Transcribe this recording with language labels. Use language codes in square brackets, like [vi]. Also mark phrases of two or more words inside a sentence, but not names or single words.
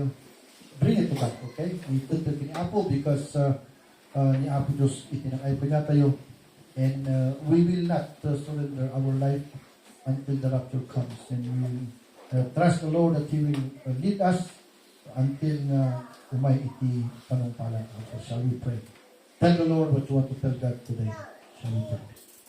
[en] Bring it to God, [ilo] okay? Ituntun ni Apo because ni Apo Diyos itinakay pa niya tayo. [en] And we will not surrender our life until the rapture comes. And we will trust the Lord that He will lead us until [ilo] umay iti panungpalan. [en] So shall we pray? Tell the Lord what you want to tell God today. Shall we pray?